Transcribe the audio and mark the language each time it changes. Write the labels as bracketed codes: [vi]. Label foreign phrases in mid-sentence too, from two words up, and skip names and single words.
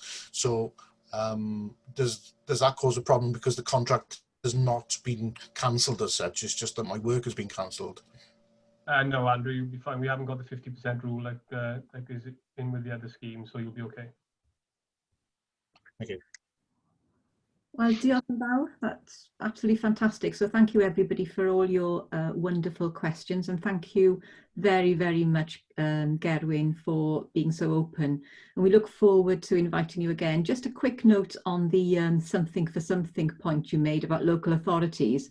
[en] So does that cause a problem because the contract has not been cancelled as such? It's just that my work has been cancelled. No, Andrew, you'll be fine. We haven't got the 50% rule like is in with the other scheme, so you'll be okay. Thank you. Well, [cy] diolch yn fawr. [en] That's absolutely fantastic. So thank you everybody for all your wonderful questions, and thank you very, very much, Gerwyn, for being so open. And we look forward to inviting you again. Just a quick note on the something for something point you made about local authorities.